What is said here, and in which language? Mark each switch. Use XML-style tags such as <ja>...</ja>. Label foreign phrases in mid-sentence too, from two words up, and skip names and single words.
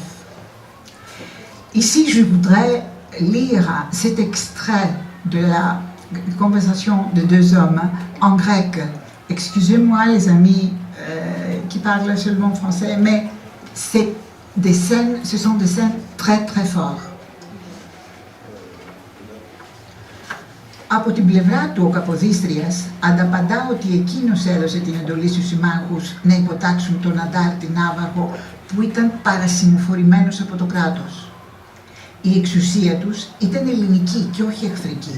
<fr>Ici, je voudrais lire cet extrait de la conversation de deux hommes en grec. Excusez-moi les amis qui parlent seulement français, mais ce sont des scènes très très fortes.</fr> <el>Από την πλευρά του ο Καποδίστριας ανταπαντά ότι εκείνος έδωσε την εντολή στους συμμάχους να υποτάξουν τον Αντάρτη Ναύαρχο που ήταν παρασυμφορημένος από το κράτος. Η εξουσία τους ήταν ελληνική και όχι εχθρική.</el>